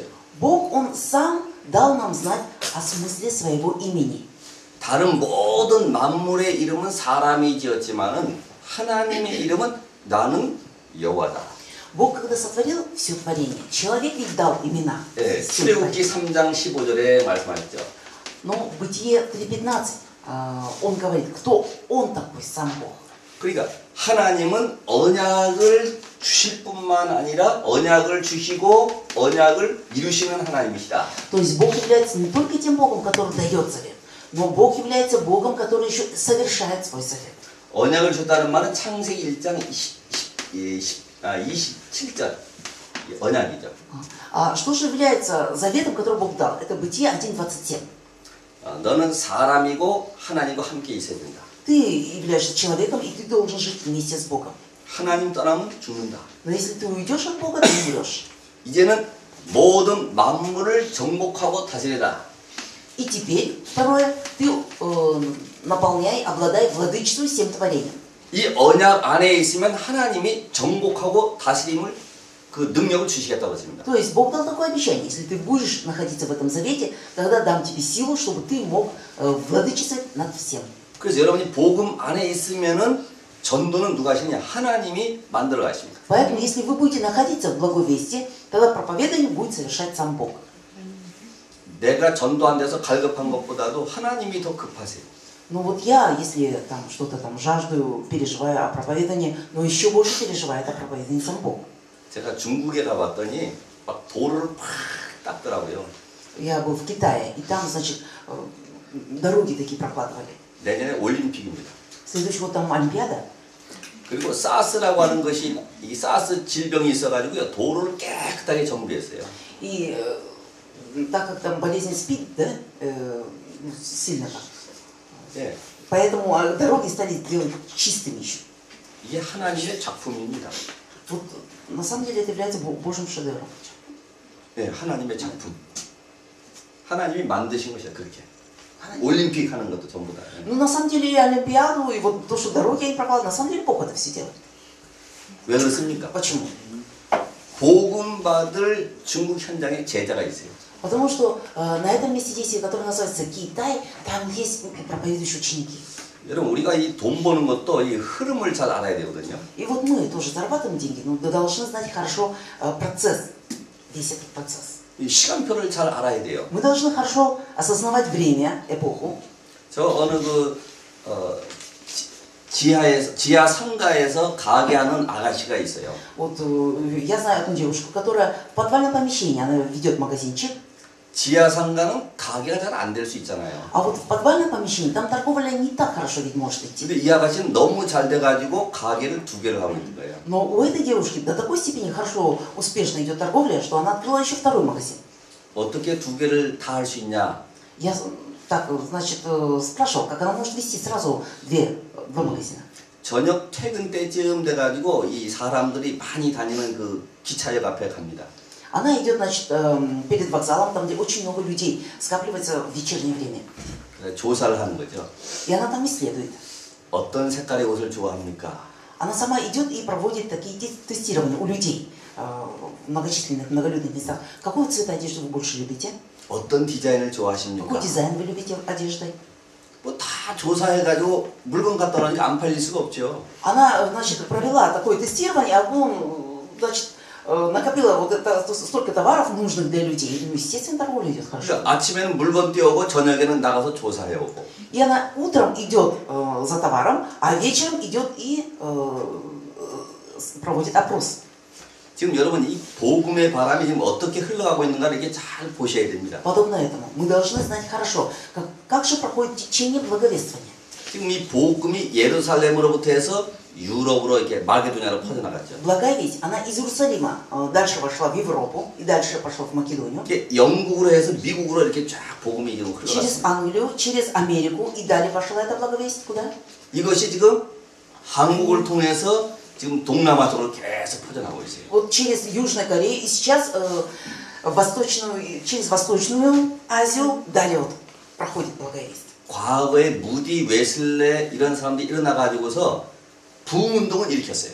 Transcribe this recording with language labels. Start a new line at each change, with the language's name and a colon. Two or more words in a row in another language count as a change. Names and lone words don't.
Russian: Бог, Он сам дал нам знать о смысле своего имени.
Korean: 다른 모든 만물의 이름은 사람이 지었지만은 하나님의 이름은 나는 여호와다.
Russian: Бог, когда сотворил все творение, человек ведь дал имена.
Korean: 예, 출애굽기 3장 15절에 말씀하셨죠.
Russian: Но в Бытие 3:15 Он говорит, кто Он такой, сам Бог.
Korean: 그러니까 하나님은 언약을 주실 뿐만 아니라 언약을 주시고 언약을 이루시는 하나님이시다.
Russian: То есть Бог является не только тем Богом, который дает завет, но Бог является Богом, который еще совершает свой завет.
Korean: 언약을 줬다는 말은 창세기 1장 27절 언약이죠.
Russian: А что же является заветом, который Бог дал? Это Бытие 1:27.
Korean: 너는 사람이고 하나님과 함께 있어야 된다.
Russian: Ты являешься человеком, и ты должен жить вместе с Богом.
Korean: 하나님 떠나면 죽는다.
Russian: Но если ты уйдешь от Бога, ты умрешь.
Korean: 이제는 모든 만물을 정복하고 다스리라.
Russian: И теперь, второе, ты наполняй, обладай, владычествуй всем творением.
Korean: 이 언약 안에 있으면 하나님이 정복하고 다스림을 그 능력을 주시겠다고 했습니다.
Russian: То есть Бог дал такое обещание, если ты будешь находиться в этом завете, тогда дам тебе силу, чтобы ты мог владычествовать над всем.
Korean: 그래서 여러분이 복음 안에 있으면은 전도는 누가 하시냐? 하나님이 만들어 가십니다.
Russian: Поэтому, если вы будете находиться в благой вести, тогда проповедание будет совершать сам Бог.
Korean: 내가 전도 안 돼서 갈급한 것보다도 하나님이 더 급하세요.
Russian: Ну вот я, если там что-то там жаждаю, переживаю о проповедании, но еще больше переживает о проповедании сам Бог.
Korean: 제가 중국에 가봤더니 막 도로를 팍 닦더라고요.
Russian: Я был в Китае, и там, значит, дороги такие прокладывали.
Korean: 내년에 올림픽입니다.
Russian: Следующий год там Олимпиада.
Korean: 그리고 사스라고 하는 것이 이 사스 질병이 있어가지고요 도로를 깨끗하게 정비했어요.
Russian: И так как там болезнь СПИД, да, сильно так.
Korean: 예,
Russian: Поэтому дороги стали делать чистыми еще.
Korean: 이게 하나님의 작품입니다.
Russian: Вот на самом деле это является Божьим шедевром.
Korean: 네, 하나님의 작품. 하나님이 만드신 것이야 그렇게. 올림픽 하는 것도 전부 다.
Russian: Ну на самом деле и Олимпиаду, и вот то, что дороги они прокладывают, на самом деле Бог это все делает.
Korean: 왜 그렇습니까?
Russian: Почему?
Korean: 복음 받을 중국 현장에 제자가 있어요.
Russian: Потому что на этом месте действия, которое называется Китай, там есть проповедующие ученики.
Korean: 여러분 우리가 이 돈 버는 것도 이 흐름을 잘 알아야 되거든요.
Russian: И вот мы тоже зарабатываем деньги, но должны знать хорошо процесс, весь этот процесс.
Korean: 이 시간표를 잘 알아야 돼요.
Russian: Мы должны хорошо осознавать время, эпоху.
Korean: 저 어느 지하 상가에서 가게 하는 아가씨가 있어요.
Russian: Вот я знаю одну девушку, которая в подвальном помещении, она ведет магазинчик.
Korean: 지하 상가는 가게가 잘 안 될 수 있잖아요.
Russian: А вот в подвальном помещении там торговля не так хорошо ведь может идти.
Korean: 근데 이 아가씨는 너무 잘 돼가지고 가게를 2개를 하고 있는 거예요.
Russian: Но у этой девушки до такой степени хорошо, успешно идет торговля, что она открыла еще второй магазин.
Korean: 어떻게 2개를 다 할 수 있냐?
Russian: Я так, значит, спрашивал, как она может вести сразу два магазина.
Korean: 저녁 퇴근 때쯤 돼가지고 이 사람들이 많이 다니는 그 기차역 앞에 갑니다.
Russian: Она идет, значит, перед вокзалом, там, где очень много людей скапливается в вечернее время.
Korean: 그래서 조사를 하는 거죠.
Russian: И она там исследует.
Korean: 어떤 색깔의 옷을 좋아합니까?
Russian: Она сама идет и проводит такие тестирования у людей в многочисленных, многолюдных местах. Какого цвета одежды вы больше любите?
Korean: 어떤 디자인을 좋아하십니까?
Russian: Какой дизайн вы любите одеждой?
Korean: 뭐 다 조사해가지고 물건 갖다 놓으니까 안 팔릴 수가 없죠.
Russian: Она, значит, провела такое тестирование, а потом, значит, накопила вот это, столько товаров нужных для людей. Ну, естественно, торговля идет хорошо.
Korean: 그러니까 아침에는 물건 띄우고 저녁에는 나가서 조사해 오고.
Russian: И она утром идет за товаром, а вечером идет и проводит опрос.
Korean: 지금 여러분 이 복음의 바람이 지금 어떻게 흘러가고 있는가를 이렇게 잘 보셔야 됩니다.
Russian: Подобно этому мы должны знать хорошо, как же проходит течение благовествования.
Korean: 지금 이 복음이 예루살렘으로부터 해서 유럽으로 이렇게 마게도냐로 퍼져나갔죠.
Russian: Благая весть, она из Иерусалима дальше вошла в Европу и дальше пошла в Македонию.
Korean: 이게 영국으로 해서 미국으로 이렇게 쫙 복음이 지금
Russian: Через
Korean: 흘러갔습니다.
Russian: Англию, через Америку и далее пошла эта благовесть. Куда?
Korean: 이것이 지금 한국을 통해서 지금 동남아 쪽으로 계속 퍼져나가고 있어요.
Russian: Вот через Южную Корею и сейчас через Восточную Азию далее вот проходит благая весть.
Korean: 과거에 무디, 웨슬레 이런 사람들이 일어나가지고서 부흥운동을 일으켰어요.